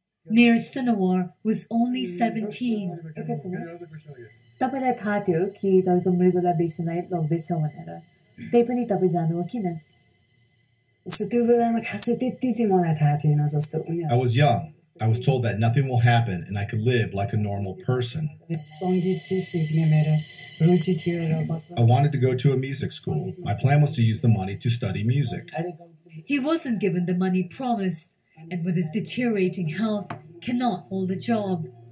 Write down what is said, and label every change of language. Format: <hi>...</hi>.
<en>Neeraj Tanawar was only 17.</en> <ne>तपाईलाई थाहा थियो कि तपाईको मृगला बेच्नलाई लग्दैछ भनेर त्यही पनि तपाई जानुभयो किन So त्यो बेलामा खासै त्यति चाहिँ मलाई थाहा थिएन जस्तो पनि</ne> <en>I was young. I was told that nothing will happen and I could live like a normal person.</en> <ne>संगीत चाहिँ सिक्ने मेरो रुचि थियो र बचपन</ne> <en>I wanted to go to a music school. My plan was to use the money to study music. He wasn't given the money promised. and with his deteriorating health cannot hold a job.</en>